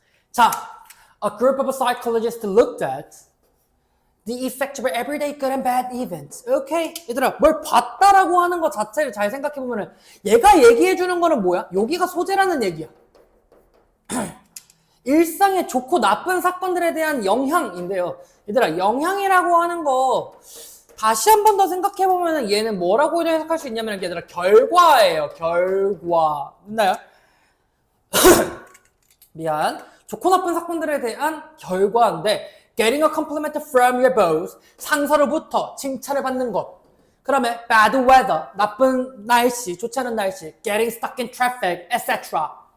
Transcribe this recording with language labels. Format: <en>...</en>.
<en>자, a group of psychologists looked at the effect of everyday good and bad events.</en> <ko>오케이? 얘들아, 뭘 봤다라고 하는 것 자체를 잘 생각해보면은 얘가 얘기해주는 거는 뭐야? 여기가 소재라는 얘기야. 일상의 좋고 나쁜 사건들에 대한 영향인데요. 얘들아, 영향이라고 하는 거 다시 한 번 더 생각해보면은 얘는 뭐라고 해석할 수 있냐면 얘들아, 결과예요. 결과. 맞나요? 미안. 좋고 나쁜 사건들에 대한 결과인데</ko> <en>Getting a compliment from your boss,</en> <ko>상사로부터 칭찬을 받는 것. 그다음에</ko> <en>bad weather,</en> <ko>나쁜 날씨, 좋지 않은 날씨,</ko> <en>getting stuck in traffic, etc.</en>